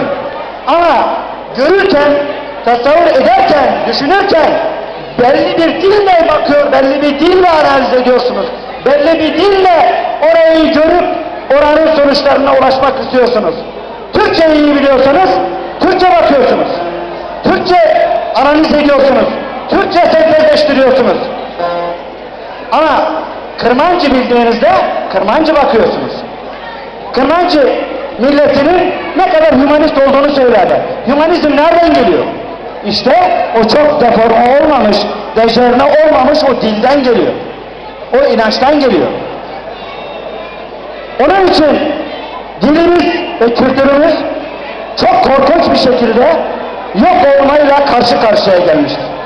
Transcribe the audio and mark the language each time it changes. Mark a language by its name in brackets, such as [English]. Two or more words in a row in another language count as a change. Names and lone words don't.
[Turkish] Ama görürken, tasavvur ederken, düşünürken belli bir dille bakıyor, belli bir dille analiz ediyorsunuz. Belli bir dille orayı görüp oranın sonuçlarına ulaşmak istiyorsunuz. Türkçeyi iyi biliyorsanız Türkçe bakıyorsunuz. Türkçe analiz ediyorsunuz. Türkçe sentezleştiriyorsunuz. Ama Kırmancı bildiğinizde Kırmancı bakıyorsunuz. Kırmancı milletinin ne kadar hümanist olduğunu söylerler. Hümanizm nereden geliyor? İşte o çok deforme olmamış, dejenere olmamış o dilden geliyor. O inançtan geliyor. Onun için dilimiz ve kültürümüz çok korkunç bir şekilde yok olmayla karşı karşıya gelmiştir.